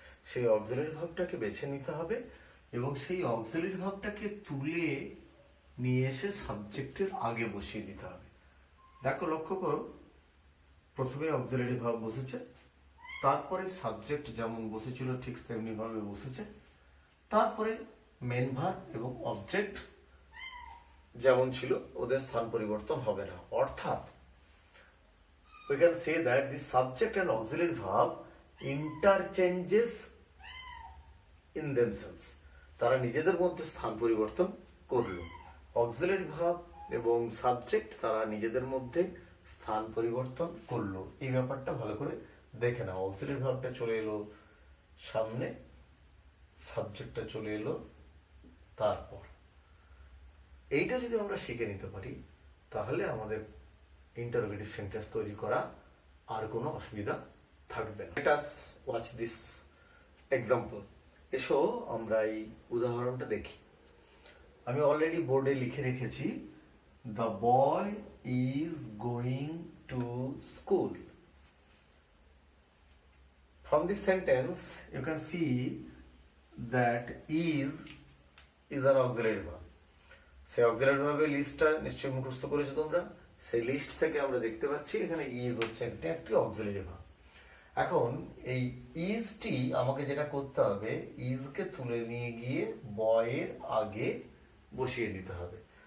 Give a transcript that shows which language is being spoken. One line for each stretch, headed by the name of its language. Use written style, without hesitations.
Bangla: সেই অক্সিলারি ভার্বটাকে বেছে নিতে হবে এবং সেই অক্সিলারি ভার্বটাকে তুলে নিয়ে এসে সাবজেক্টের আগে বসিয়ে দিতে হবে। দেখো, লক্ষ্য করো, প্রথমে অক্সিলারি ভার্ব বসেছে, তারপরে সাবজেক্ট যেমন বসেছিল ঠিক তেমনি ভাবে বসেছে, তারপরে মেন ভার্ব এবং অবজেক্ট যেমন ছিল ওদের স্থান পরিবর্তন হবে না।
English: অর্থাৎ we can say that the subject and auxiliary verb interchanges in themselves.
Bangla: তারা নিজেদের মধ্যে স্থান পরিবর্তন করলো। অক্সিলারি ভার্ব এবং সাবজেক্ট তারা নিজেদের মধ্যে স্থান পরিবর্তন করলো। এই ব্যাপারটা ভালো করে দেখে নাও। অক্সিলারি ভার্বটা চলে এলো সামনে, সাবজেক্টটা চলে এলো তারপর। এইটা যদি আমরা শিখে নিতে পারি তাহলে আমাদের ইন্টারোগেটিভ সেন্টেন্স তৈরি করা আর কোনো অসুবিধা থাকবে না।
English: Let us watch this example.
Bangla: এসো আমরা এই উদাহরণটা দেখি। আমি অলরেডি বোর্ডে লিখে রেখেছি,
English: the boy is going to school. From this sentence you can see that is an auxiliary verb.
Bangla: সেই অক্সিলারি ভার্বের লিস্টটা নিশ্চয়ই মুখস্থ করেছো তোমরা। সেই লিস্ট থেকে আমরা দেখতে পাচ্ছি এখানে ইজ হচ্ছে একটি অক্সিলারি ভার্ব। এখন এই ইজটি আমাকে যেটা করতে হবে, ইজকে তুলে নিয়ে গিয়ে বয়ের আগে বসিয়ে দিতে হবে।